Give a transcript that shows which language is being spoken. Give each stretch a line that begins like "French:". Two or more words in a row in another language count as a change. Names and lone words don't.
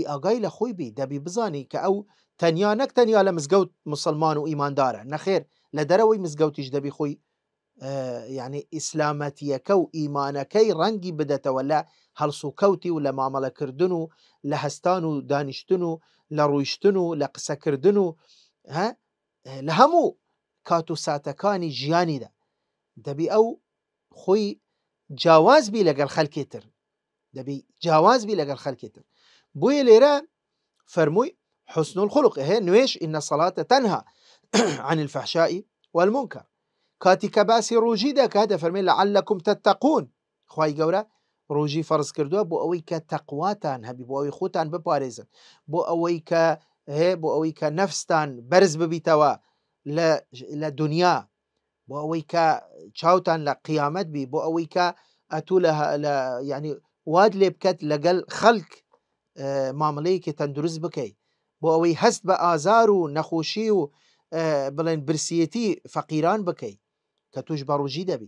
Central Kurdish: ئاگای لە خۆی بی، دەبی بزانی کە ئەو تەنیا نەک تەنیا لە مزگەوت مسلمان و ئیماندارە، نەخێر لە دەرەوەی مزگەوتیش دەبی خۆی یعنی ئیسلامەتیەکە و ئیمانەکەی ڕەنگی بدەتەوە لە هەڵس و کەوتی و لە مامەڵەکردن و لە هەستان و دانیشتن و لە ڕوویشتن و لە قسەکردن و لە هەموو کات و ساتەکانی ژیانیدا دەبی ئەو خۆی جیاوازبی لەگەڵ خەڵکێتر، دەبی جیاوازبی لەگەڵ خەڵکێتر. بۆیە لێرە فەرمووی
Arabic: حسن الخلق،
Central Kurdish: نوێژ
Arabic: إن الصلاة تنهى عن الفحشاء والمنكر.
Central Kurdish: کاتی کە باسی ڕۆژی دەکات دەفەرمێ
Arabic: لعلكم تتقون،
Central Kurdish: خوای گەورە ڕۆژی فەرز کردووە بۆ ئەوەی کە تەقواتان هەبی، بۆ ئەوەی خۆتان بپارێزن، بۆ ئەوەی کە نەفستان بەرز ببیتەوە لە دنیا، بۆ ئەوەی کە چاوتان لە قیامەت بی، بۆ ئەوەی کە ئەتوو لە یعنی واد لێ بکەت لەگەڵ خەڵک مامەڵەیەکی تەندروست بکەیت، بۆ ئەوەی هەست بە ئازار و نەخۆشی و بڵێن برسیەتی فەقیران بکەیت کە توش بە ڕۆژی دەبی.